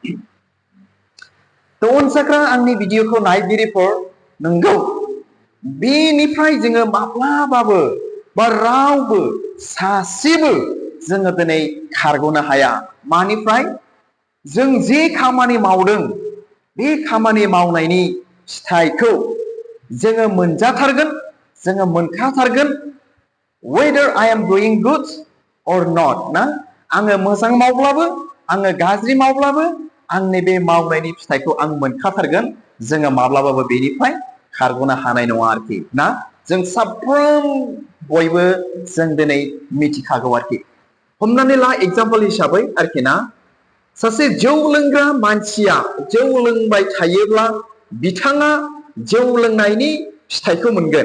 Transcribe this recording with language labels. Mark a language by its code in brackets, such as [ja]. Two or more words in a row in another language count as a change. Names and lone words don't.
[brx] तो अनसाग्रा आंनि भिडिअखौ नायगिरिफोर नंगौ बेनिफ्राय जोङो माब्लाबाबो बा रावबो सासेबो जोङो दिनै खारग'नो हाया। मानिफ्राय? जों जे खामानि मावदों बे खामानि मावनायनि फिथाइखौ जोङो मोनजाथारगोन जोङो मोनखाथारगोन। [en] whether I am doing good or not [brx] ना आङो मोजां मावब्लाबो आङो गाज्रि मावब्लाबो आंनि बे मावनायनि फिथाइखौ आं मोनखाथारगोन। जोङो माब्लाबाबो बेनिफ्राय खारग'नो हानाय नङा आरोखि ना। जों साफ्रोम बयबो जों दिनै मिथिखागौ आरोखि। हमनानै ला एग्जाम्पल हिसाबै आरोखि ना सासे जौ लोंग्रा मानसिया जौ लोंबाय थायोब्ला बिथाङा जौ लोंनायनि फिथाइखौ मोनगोन।